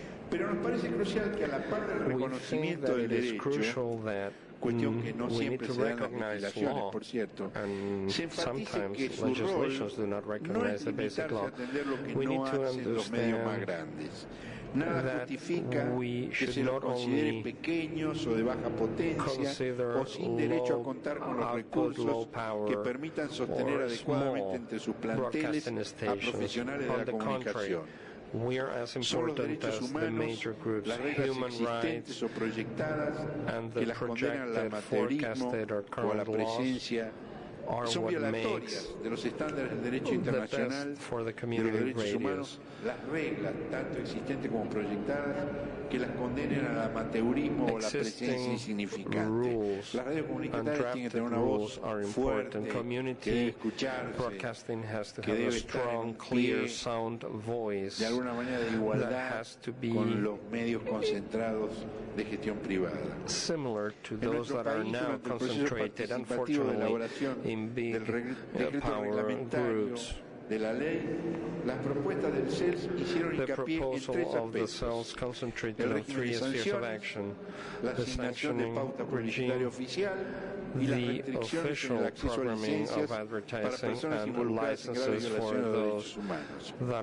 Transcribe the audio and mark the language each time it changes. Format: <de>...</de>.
<es>Pero nos parece crucial que a la par del reconocimiento del derecho, cuestión que no siempre se da en las legislaciones, por cierto, se enfatice que su rol no es limitarse a atender lo que no hacen los medios más grandes. Nada justifica que se los considere pequeños o de baja potencia o sin derecho a contar con los recursos que permitan sostener adecuadamente entre sus planteles a profesionales de la comunicación.</es> <en>We are as important as the major groups, human rights, and the projected, forecasted, or current laws are what makes</en> <es>de los estándares del derecho internacional, de los derechos humanos, las reglas, tanto existentes como proyectadas, que las condenen al amateurismo o la presencia insignificante. Las radios comunitarias tienen que tener una voz fuerte, que debe escucharse, que debe estar en pie, de alguna manera de igualdad con los medios concentrados de gestión privada.</es> <en>Similar to those that are now concentrated, unfortunately, in big power groups.</en> <es>De la ley, las propuestas del CELS hicieron hincapié en tres aspectos: el régimen de sanciones, la asignación de pauta publicitaria oficial y las restricciones en el acceso a licencias para personas involucradas en graves violaciones de derechos humanos.</es>